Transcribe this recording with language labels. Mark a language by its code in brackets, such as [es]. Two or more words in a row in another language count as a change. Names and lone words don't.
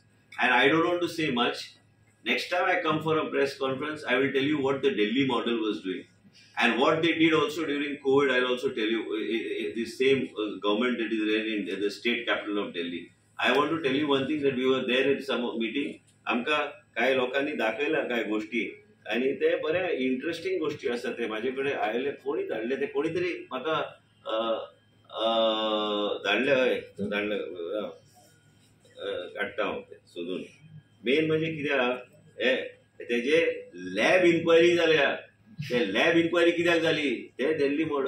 [en] And I don't want to say much. Next time I come for a press conference, I will tell you what the Delhi model was doing. And what they did also during COVID, I'll also tell you, the same government that is there in the state capital of Delhi. I want to tell you one thing, that we were there in some meeting. [mr] आमका काही लोकांनी दाखवल्या काही गोष्टी आणि ते बरे इंटरेस्टिंग गोष्टी असतात. [kok] ते माझ्याकडे आयले कोणी धाडले, ते कोणीतरी म्हाका धाडले काडटा हांव सोदून. मेन म्हणजे कित्याक तेजे [en] lab inquiry [kok] जाल्या. ते [en] lab inquiry [kok] कित्याक जाली, ते दिल्ली मॉडेल.